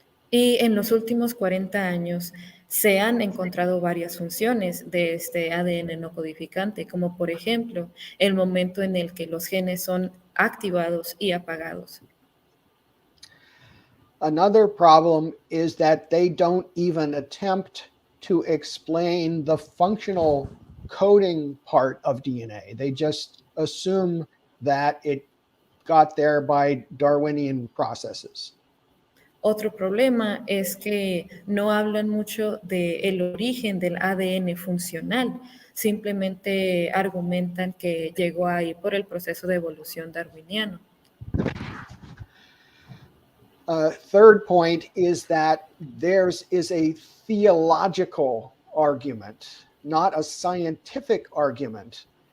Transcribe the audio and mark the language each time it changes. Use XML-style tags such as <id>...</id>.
<es>Y en los últimos 40 años se han encontrado varias funciones de este ADN no codificante, como por ejemplo el momento en el que los genes son activados y apagados.</es> <en>Another problem is that they don't even attempt to explain the functional coding part of DNA. They just assume that it got there by Darwinian processes.</en> <es>Otro problema es que no hablan mucho del origen del ADN funcional, simplemente argumentan que llegó ahí por el proceso de evolución darwiniano.</es> <en>Third point is that theirs is a theological argument, not a scientific argument.</en>